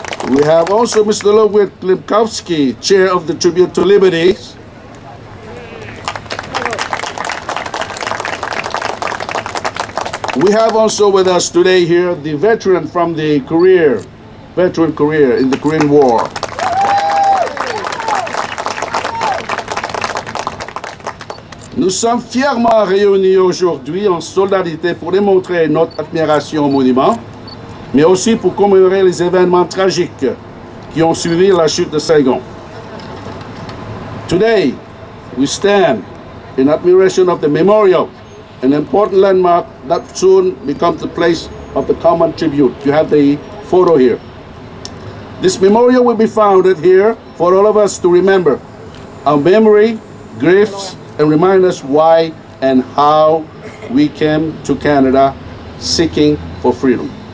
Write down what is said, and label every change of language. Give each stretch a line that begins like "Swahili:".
English: We have also Mr. Ludwig Klimkowski, Chair of the Tribute to Liberty. We have also with us today here the veteran from the veteran career in the Korean War.
French: Nous sommes fièrement réunis aujourd'hui en solidarité pour démontrer notre admiration au monument, mais aussi pour commémorer les événements tragiques qui ont suivi la chute de Saigon.
English: Today, we stand in admiration of the memorial, an important landmark that soon becomes the place of the common tribute. You have the photo here. This memorial will be founded here for all of us to remember our memory, griefs, and remind us why and how we came to Canada seeking for freedom.